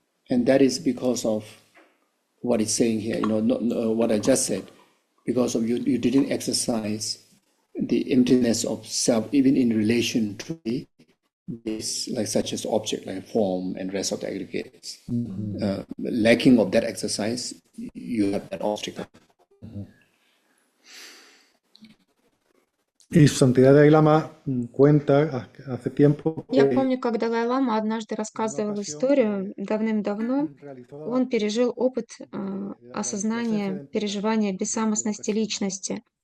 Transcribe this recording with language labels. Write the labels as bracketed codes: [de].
[en] And that is because of what it's saying here, what I just said, because of you didn't exercise the emptiness of self, even in relation to this, like such as object, like form and rest of the aggregates. Mm-hmm. Lacking of that exercise, you have that obstacle. Mm-hmm. [es] Y su santidad Dalai Lama cuenta hace tiempo. [ru] Я помню, как Далай-лама однажды рассказывал историю давным-давно. Он пережил опыт осознания, переживания бессамостности личности.